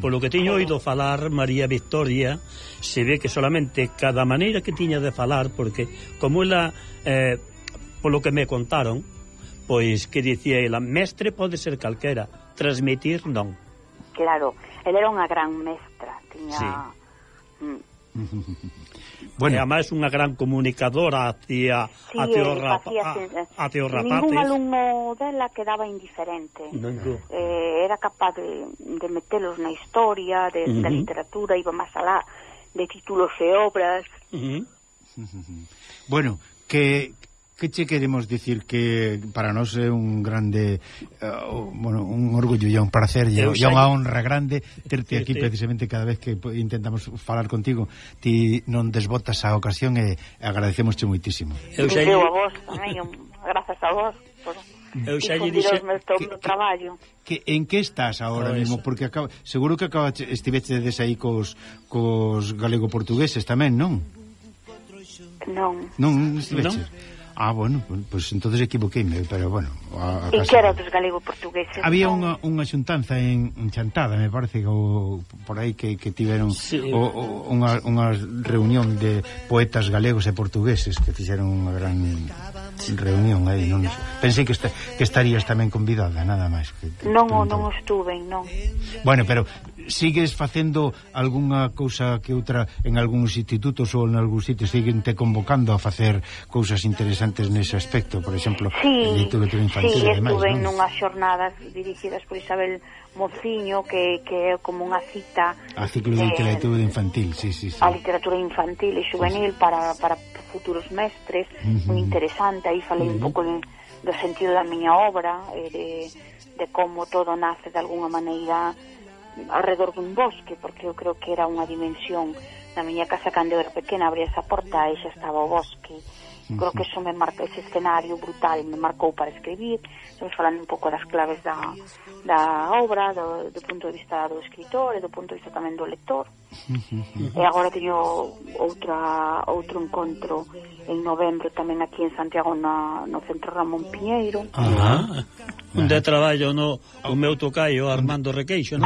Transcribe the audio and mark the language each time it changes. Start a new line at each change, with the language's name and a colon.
Spanish: Por lo que
Galician: teño oído falar María Victoria,
Spanish: se ve que solamente cada maneira
Galician: que tiña de falar, porque como ela, polo que me contaron, pois que dicía ela, mestre pode ser calquera, transmitir non. Claro, ela era unha gran mestra, tiña...
Spanish: Sí. Bueno, además es una gran comunicadora hacia los rapaces. Ningún alumno de ella quedaba indiferente. Era capaz de meterlos en la historia, de literatura, iba más allá de títulos y obras. Bueno, ¿qué te queremos decir?
Galician: Que para nos é un grande, bueno, un orgullo e un placer e unha honra grande terte aquí precisamente cada vez que intentamos falar contigo. Ti non desbotas a ocasión e agradecemos che moitísimo. Eu xa lle digo a vos, grazas a vos por difundir o meu traballo.
Spanish: En que estás ahora mismo?
Galician: Porque seguro que estivechedes aí cos galego-portugueses tamén, non? Non estivechedes.
Spanish: Ah, bueno, pues entonces
Galician: equivoqueime,
Spanish: pero bueno...
Galician: E que era dos galego-portugueses? Había unha xuntanza en Chantada, me parece, por aí que tiveron unha reunión de poetas galegos e portugueses que fixeron unha gran... reunión aí, non pensei que estarías tamén convidada, nada máis. Non estuve, non. Bueno, pero sigues facendo algunha cousa que outra en algúns institutos ou en algún sitio, siguen te convocando a facer cousas interesantes nese aspecto, por exemplo, sí, literatura infantil, sí, e demais, estuve nunhas xornadas dirigidas por Isabel Mociño, que é como unha cita a ciclo de literatura infantil, sí. A literatura infantil e juvenil, sí. para futuros mestres, uh-huh. Moi interesante, aí falei, uh-huh, un pouco do sentido da miña obra, de como todo nace de alguna maneira alrededor dun bosque, porque eu creo que era unha dimensión na miña casa cando eu era pequena, abría esa porta e xa estaba o bosque. Creo que eso me marca, ese escenario brutal me marcou para escribir. Estamos falando un pouco das claves da obra, do punto de vista do escritor e do punto de vista tamén do lector. E agora teño outro encontro en novembro tamén aquí en Santiago, no Centro Ramón Piñeiro. Ajá. Onde traballo, no, o meu tocaio Armando Requeixo, non?